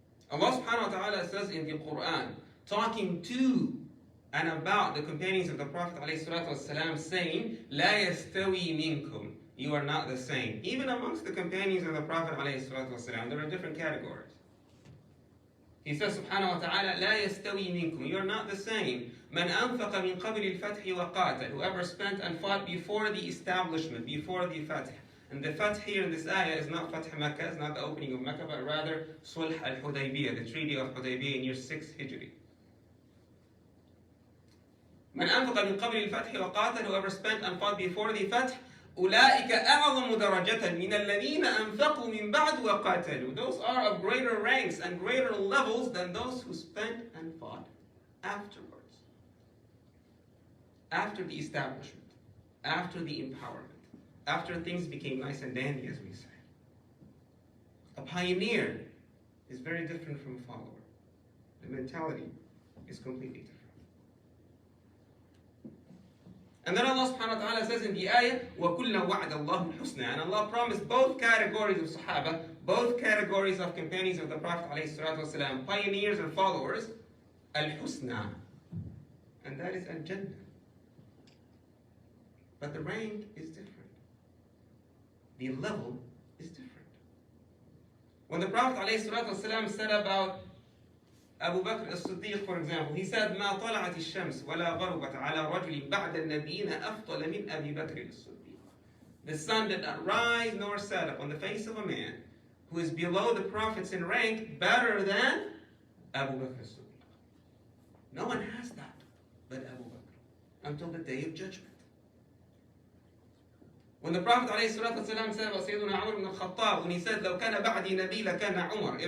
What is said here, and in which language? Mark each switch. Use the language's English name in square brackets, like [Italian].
[English] Allah subhanahu wa ta'ala says in the Quran, talking to and about the companions of the Prophet ﷺ, saying, [Arabic] لا يستوي منكم. [English] You are not the same. Even amongst the companions of the Prophet ﷺ, there are different categories. He says subhanahu wa ta'ala, [Arabic] لا يستوي منكم. [English] You are not the same. [Arabic] من أنفق من قبل الفتح وقاتل. [English] Whoever spent and fought before the establishment, before the Fath. And the Fath here in this ayah is not Fath Makkah, it's not the opening of Makkah, but rather Sulh al-Hudaybiyah, the Treaty of Hudaybiyah in year 6 Hijri. [Arabic] من أنفق من قبل الفتح وقاتل. [English] Whoever spent and fought before the Fath. [Arabic] أولئك أعظم درجة من الذين أنفقوا من بعد وقاتلوا. [English] Those are of greater ranks and greater levels than those who spent and fought afterwards. After the establishment, after the empowerment, after things became nice and dandy, as we say. A pioneer is very different from a follower. The mentality is completely different. And then Allah subhanahu wa ta'ala says in the ayah, [Arabic] وَكُلًّا وَعْدَ اللَّهُ الْحُسْنَى. [English] And Allah promised both categories of Sahaba, both categories of companions of the Prophet ﷺ, pioneers and followers, al-husna. And that is al-jannah. But the rank is different. The level is different. When the Prophet ﷺ said about Abu Bakr as-Siddiq, for example, he said, [Arabic] ما طلعت الشمس ولا غربت على رجل بعد النبيين أفضل من أبي بكر as-Siddiq. [English] The sun did not rise nor set up on the face of a man who is below the prophets in rank better than Abu Bakr as-Siddiq. No one has that but Abu Bakr until the day of judgment. When the Prophet ﷺ said about Sayyidina Umar ibn al-Khattab, when he said, [Arabic] لو كان بعدي نبي لكان عمر.